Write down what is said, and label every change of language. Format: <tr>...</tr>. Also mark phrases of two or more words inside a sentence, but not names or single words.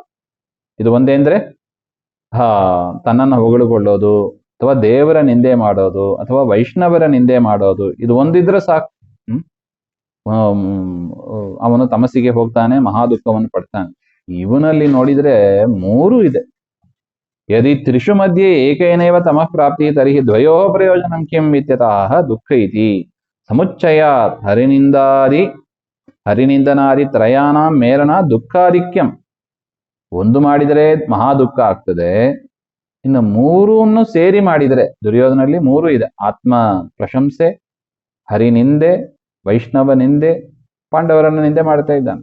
<kn>ಇದು ಒಂದೇ ಅಂದ್ರೆ ತನ್ನನ್ನು ಹೊಗಳುಕೊಳ್ಳೋದು, ಅಥವಾ ದೇವರ ನಿಂದೆ ಮಾಡೋದು, ಅಥವಾ ವೈಷ್ಣವರ ನಿಂದೆ ಮಾಡೋದು, ಇದು ಒಂದಿದ್ರೆ ಸಾಕು. ಅವನು ತಮಸ್ಸಿಗೆ ಹೋಗ್ತಾನೆ, ಮಹಾ ದುಃಖವನ್ನು ಪಡ್ತಾನೆ. ಇವನಲ್ಲಿ ನೋಡಿದ್ರೆ ಮೂರು ಇದೆ.</kn> <sa>ಯದಿ ತ್ರಿಷು ಮಧ್ಯೆ ಏಕೇನೈವ ತಮಃ ಪ್ರಾಪ್ತಿ ತರ್ಹಿ ದ್ವಯೋ ಪ್ರಯೋಜನಂ ಕಿಂ ಇತ್ಯತಃ ದುಃಖ ಇತಿ ಸಮುಚ್ಚಯಾತ್ ಹರಿನಿಂದನಾದಿ ತ್ರಯಾನಾಂ ಮೇಲನ ದುಃಖಾಧಿಕ್ಯಂ.</sa> <kn>ಒಂದು ಮಾಡಿದರೆ ಮಹಾ ದುಃಖ ಆಗ್ತದೆ, ಇನ್ನು ಮೂರನ್ನು ಸೇರಿ ಮಾಡಿದರೆ, ದುರ್ಯೋಧನಲ್ಲಿ ಮೂರು ಇದೆ: ಆತ್ಮ ಪ್ರಶಂಸೆ, ಹರಿನಿಂದೆ, ವೈಷ್ಣವ ನಿಂದೆ, ಪಾಂಡವರನ್ನು ನಿಂದೆ ಮಾಡ್ತಾ ಇದ್ದಾನೆ.</kn>